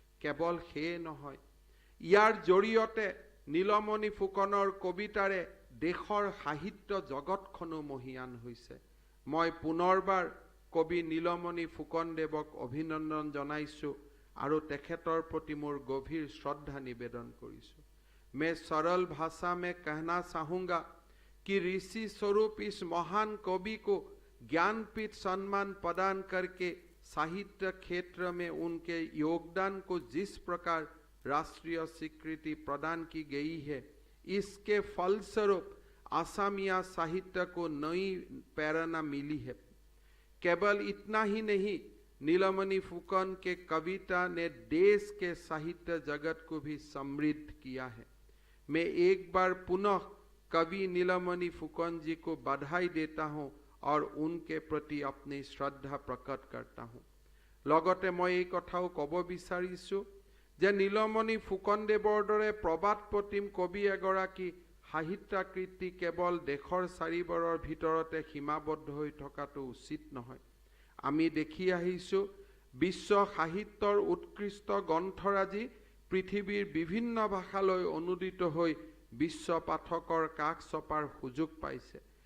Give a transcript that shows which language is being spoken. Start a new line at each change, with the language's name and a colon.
Assamese: কেৱল সেয়ে নহয়, ইয়াৰ জৰিয়তে নীলমণি ফুকনৰ কবিতাৰে দেশৰ সাহিত্য জগতখনো মহীয়ান হৈছে। মই পুনৰবাৰ কবি নীলমণি ফুকনদেৱক অভিনন্দন জনাইছোঁ আৰু তেখেতৰ প্ৰতি মোৰ গভীৰ শ্ৰদ্ধা নিবেদন কৰিছোঁ।
Hindi: मैं सरल भाषा में कहना चाहूँगा कि ऋषि स्वरूप इस महान कवि को ज्ञानपीठ सम्मान प्रदान करके साहित्य क्षेत्र में उनके योगदान को जिस प्रकार राष्ट्रीय स्वीकृति प्रदान की गई है, इसके फलस्वरूप असमिया साहित्य को नई प्रेरणा मिली है। केवल इतना ही नहीं, नीलमणि फुकन के कविता ने देश के साहित्य जगत को भी समृद्ध किया है। मैं एक बार पुनः कवि नीलमणि फुकन जी को बधाई देता हूँ और उनके प्रति अपनी श्रद्धा प्रकट करता हूँ। लगते मैं
Assamese: এই কথাও ক'ব বিচাৰিছোঁ যে নীলমণি ফুকনদেৱৰ দৰে প্ৰবাদ প্ৰতিম কবি এগৰাকী সাহিত্যাকৃতি কেৱল দেশৰ চাৰিবৰৰ ভিতৰতে সীমাবদ্ধ হৈ থকাটো উচিত নহয়। আমি দেখি আহিছোঁ বিশ্ব সাহিত্যৰ উৎকৃষ্ট গ্ৰন্থৰাজি পৃথিৱীৰ বিভিন্ন ভাষালৈ অনুদিত হৈ বিশ্ব পাঠকৰ কাষ চপাৰ সুযোগ পাইছে।